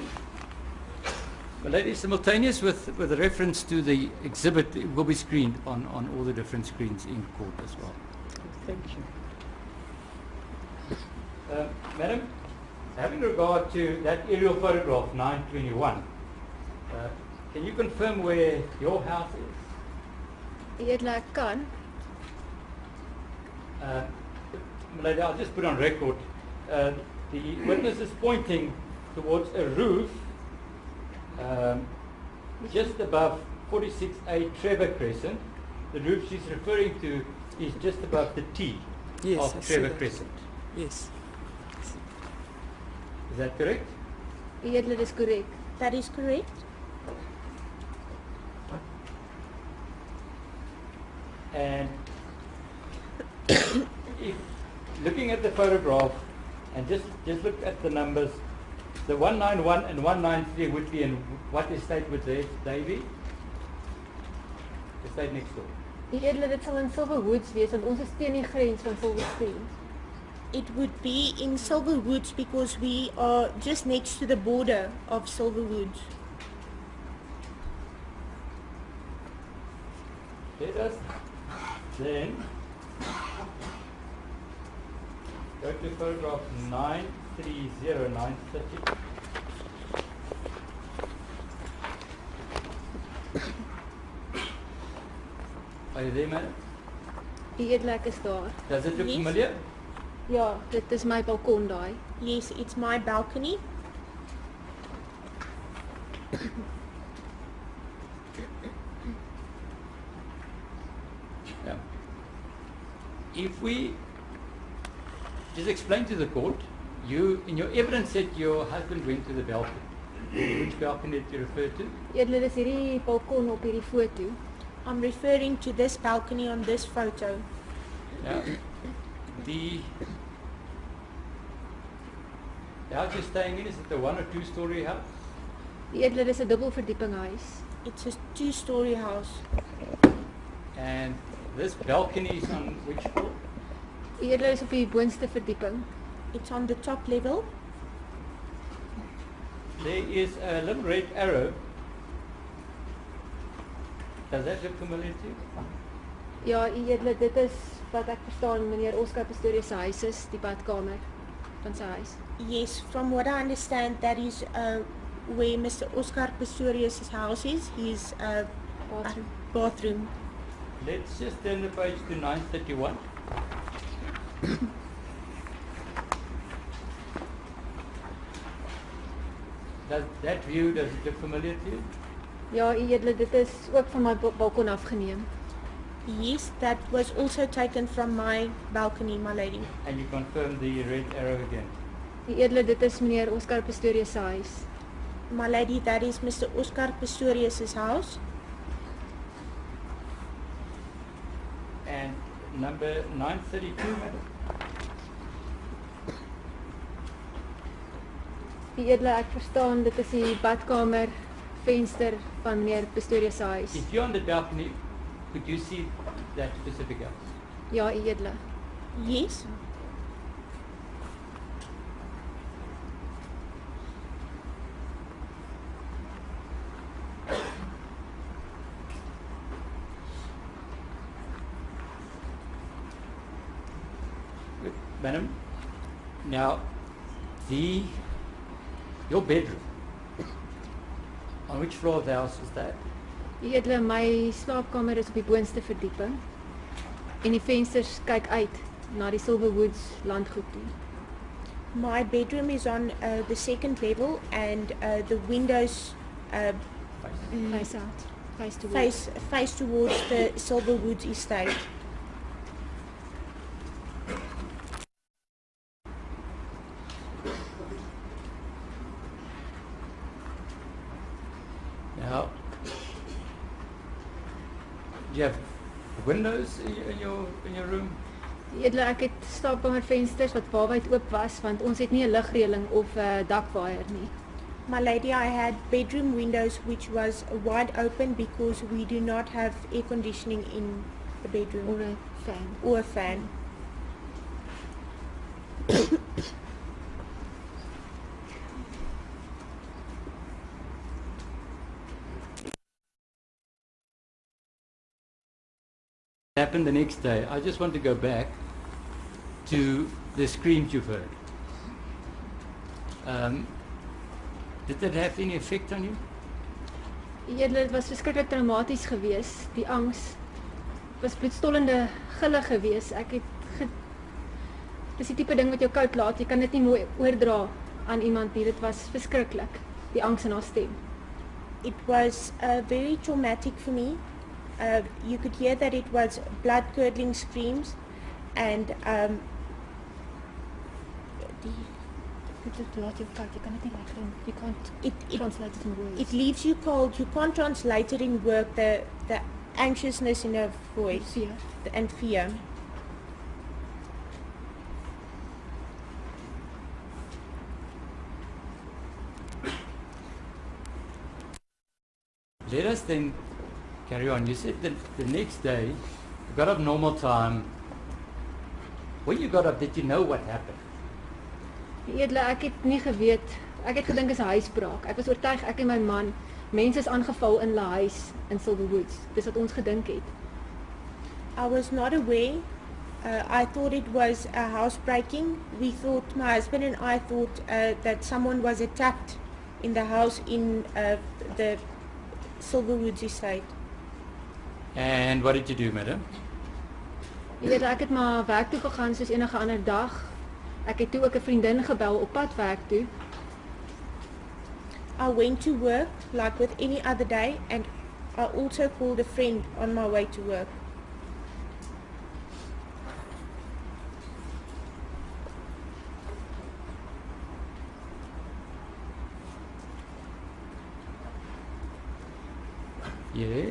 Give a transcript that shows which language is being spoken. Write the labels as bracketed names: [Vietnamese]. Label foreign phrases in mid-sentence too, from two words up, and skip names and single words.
[English] Well, ladies, simultaneous with a reference to the exhibit, it will be screened on all the different screens in court as well. Thank you. Madam, having regard to that aerial photograph 921, can you confirm where your house is? [Afrikaans] Die edele, ek kan. [English] Lady, I'll just put on record, the witness is pointing towards a roof just above 46A Trevor Crescent. The roof she's referring to is just above the T Yes, I of see Trevor that. Crescent. Yes. Is that correct? [Afrikaans] Die edele, dis korrek. [English] That is correct. And if looking at the photograph and just look at the numbers, the 191 and 193 would be in what estate would they be? Estate next door. [Afrikaans] Die edele, dit sal in Silver Woods wees, want ons is teen die grens van Silver Stream. [English] It would be in Silver Woods because we are just next to the border of Silver Woods. Let us then go to photograph 930, 930. Are you there, madam? [Afrikaans] Die edele, ek is daar. [English] Does it look Yes. familiar? [Afrikaans] Ja, dit is my balkon daai. [English] Yes, it's my balcony. Yeah. If we just explain to the court, you in your evidence said your husband went to the balcony. Which balcony did you refer to? [Afrikaans] Die edele, dis hierdie balkon op hierdie foto. [English] I'm referring to this balcony on this photo. Yeah. The house you're staying in, is it a 1 or 2 story house? [Afrikaans] Die edele, dis 'n dubbelverdieping huis. [English] It's a 2-story house. And this balcony is on which floor? [Afrikaans] Die edele is op die boonste verdieping. [English] It's on the top level. There is a little red arrow. Does that look familiar to you? [Afrikaans] Ja, die edele, dit is wat ek verstaan meneer Oscar Pistorius se huis is, die badkamer van sy huis. [English] Yes, from what I understand, that is where Mr. Oscar Pistorius' house is, his bathroom. Let's just turn the page to 931. Does that view, does it look familiar to you? [Afrikaans] Ja, U Edele, dit is ook van my balkon afgeneem. [English] Yes, that was also taken from my balcony, my lady. And you confirm the red arrow again. [Afrikaans] U Edele, dit is meneer Oscar Pistorius se huis. [English] My lady, that is Mr. Oscar Pistorius' house. And number 932, madam. [Afrikaans] U Edele, ek verstaan dit is die badkamer venster van meneer Pistorius se huis. [English] If you're on the balcony, could you see that specific house? [Afrikaans] Ja, U Edele. [English] Yes. Good. Madam, now your bedroom, on which floor of the house is that? [Afrikaans] U Edele, my slaapkamer is op die boonste verdieping en die vensters kyk uit na die Silverwoods landgoed toe. [English] My bedroom is on the second level, and the windows Face out. Face towards. face towards the Silverwoods estate. Now, do you have windows in your room? [Afrikaans] U Edele, ek het slaapkamervensters wat waarwyd oop was want ons het nie 'n ligreëling of 'n dakwaaier nie. [English] My lady, I had bedroom windows which was wide open because we do not have air conditioning in the bedroom Or 'n fan. or a fan. Happened the next day. I just want to go back to the screams you've heard. Did that have any effect on you? [Afrikaans] U Edele, dit was verskriklik traumaties geweest. Die angs was bloedstollende gille geweest. Dis die tipe ding wat jou koud laat. Jy kan dit nie mooi oordra aan iemand nie. Dit was verskriklik. Die angs in haar stem. [English] It was very traumatic for me. You could hear that it was blood-curdling screams, and [Afrikaans] Dit laat jou koud. Jy kan dit nie reg doen. [English] You can't it translate it in words. it leaves you cold. You can't translate it in word. The anxiousness in her voice Fear. and fear. Let us then carry on. You said that the next day you got up normal time. When you got up, did you know what happened? [Afrikaans] U Edele, ek het nie geweet. Ek het gedink is 'n huisbraak. Ek was oortuig ek en my man, mense is aangeval in hulle huis in Silverwoods. Dis wat ons gedink het. [English] I was not aware. I thought it was a housebreaking. We thought, my husband and I thought that someone was attacked in the house in the Silverwoods estate. And what did you do, madam? [Afrikaans] U Edele, ek het maar werk toe gegaan soos enige ander dag. Ek het toe ook 'n vriendin gebel op pad werk toe. [English] I went to work like with any other day, and I also called a friend on my way to work. Yeah.